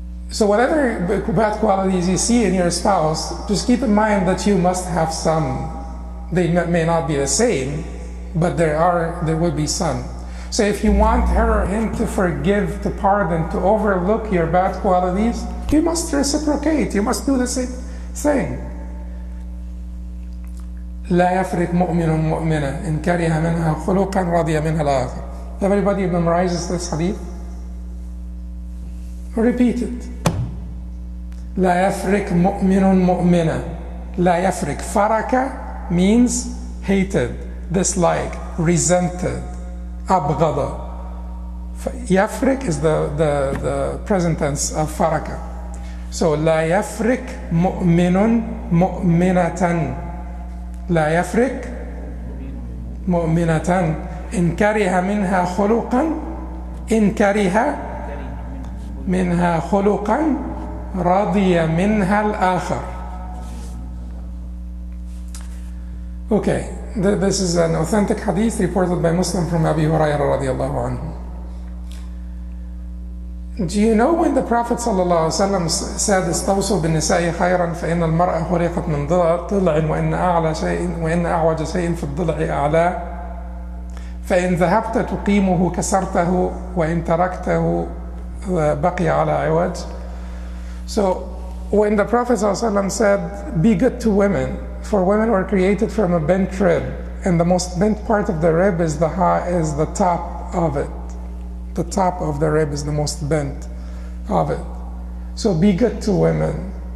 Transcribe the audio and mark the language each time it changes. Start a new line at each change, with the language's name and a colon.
English: So whatever bad qualities you see in your spouse, just keep in mind that you must have some. They may not be the same, but there will be some. So if you want her or him to forgive, to pardon, to overlook your bad qualities, you must reciprocate. You must do the same thing.
Arabic: لا يفرق مؤمن مؤمنة إن كره منها خلقا رضي منها الآخر.
English: Everybody memorizes this hadith? Repeat it.
Arabic: لا يفرق مؤمن مؤمنة. لا يفرق.
English: فرق means hated, disliked, resented, أبغض. يفرق is the present tense of فرق.
Arabic: So لا يفرق مؤمن مؤمنة. لا يفرق مؤمنة إن كره منها خلقا إن كره منها خلقا رضي منها الآخر.
English: Okay, this is an authentic hadith reported by Muslim from Abi Hurairah radiallahu anhu. Do you know when the Prophet ﷺ said,
Arabic: استوصوا بالنساء خيرا فإن المرأة خلقت من ضلع وإن أعوج شيء في الضلع أعلاه فإن ذهبت تقيمه كسرته وإن تركته بقي على عوج.
English: So when the Prophet ﷺ said, be good to women, for women were created from a bent rib, and the most bent part of the rib is the top of it. The top of the rib is the most bent of it. So be good to women.